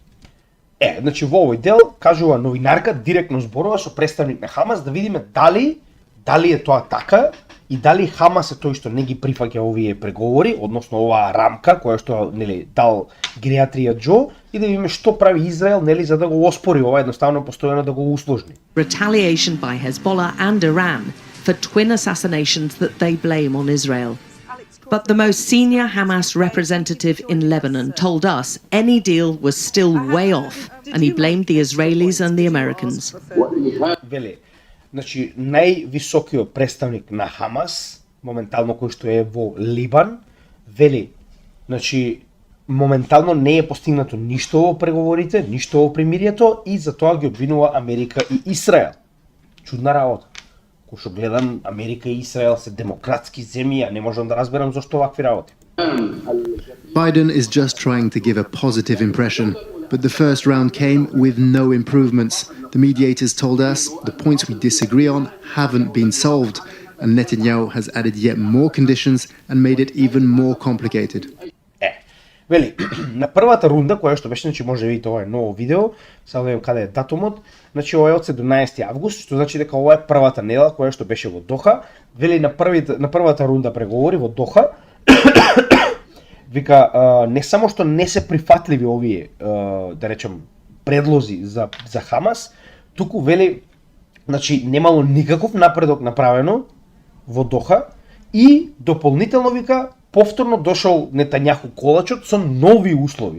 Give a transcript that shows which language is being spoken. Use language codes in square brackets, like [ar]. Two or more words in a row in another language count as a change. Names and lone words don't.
[mk] Значи во овој дел кажува новинарка, директно зборува со представник на Хамас, да видиме дали е тоа така и дали Хамас е тој што не ги прифаќа овие преговори, односно оваа рамка која што, нели, дал гериатрија Џо, и да видиме што прави Израел, нели, за да го оспори ова, едноставно постојано да го усложни. [en] Retaliation by Hezbollah and Iran for twin assassinations that they blame on Israel. But the most senior Hamas representative in Lebanon told us any deal was still way off, and he blamed the Israelis and the Americans. [mk] Вели, значи највисокиот представник на Хамас, моментално кој што е во Либан, вели, значи моментално не е постигнато ништо во преговорите, ништо во примирието, и за тоа ги обвинува Америка и Израел. Чудна работа. Кој што гледам, Америка и Израел се демократски земји, а не можам да разберам зошто вакви работи. [en] Biden is just trying to give a positive impression, but the first round came with no improvements. The mediators told us the points we disagree on haven't been solved, and Netanyahu has added yet more conditions and made it even more complicated. [mk] Вели, на првата рунда, која што беше, значи може да видите ова е ново видео, сега видим каде е датумот, значи ова е од 17 август, што значи дека ова е првата недела која што беше во Доха. Вели на првата рунда преговори во Доха, вика, не само што не се прифатливи овие, да речем, предлози за Хамас, туку вели, значи немало никаков напредок направено во Доха и дополнително вика повторно дошол Нетањаху колачот со нови услови.